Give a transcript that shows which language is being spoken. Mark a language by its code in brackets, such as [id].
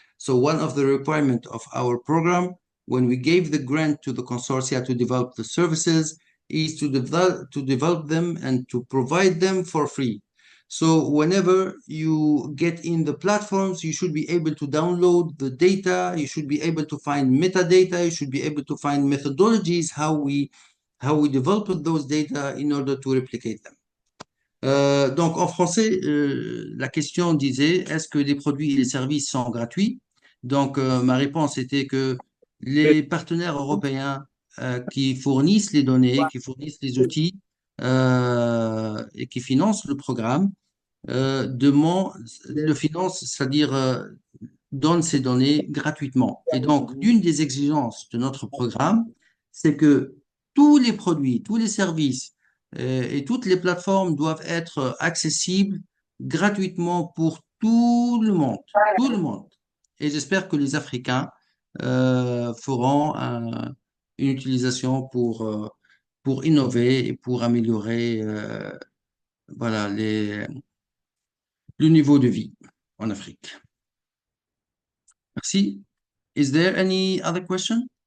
[en] So one of the requirements of our program, when we gave the grant to the consortia to develop the services, is to develop them and to provide them for free. So whenever you get in the platforms, you should be able to download the data, you should be able to find metadata, you should be able to find methodologies, how we develop those data in order to replicate them. [fr] Donc en français, la question disait, est-ce que les produits et les services sont gratuits? Donc ma réponse était que les partenaires européens qui fournissent les données, qui fournissent les outils et qui financent le programme, le finance, c'est-à-dire donne ces données gratuitement. Et donc, l'une des exigences de notre programme, c'est que tous les produits, tous les services et toutes les plateformes doivent être accessibles gratuitement pour tout le monde, tout le monde. Et j'espère que les Africains feront une utilisation pour innover et pour améliorer voilà, le niveau de vie en Afrique. Merci. [en] Is there any other question?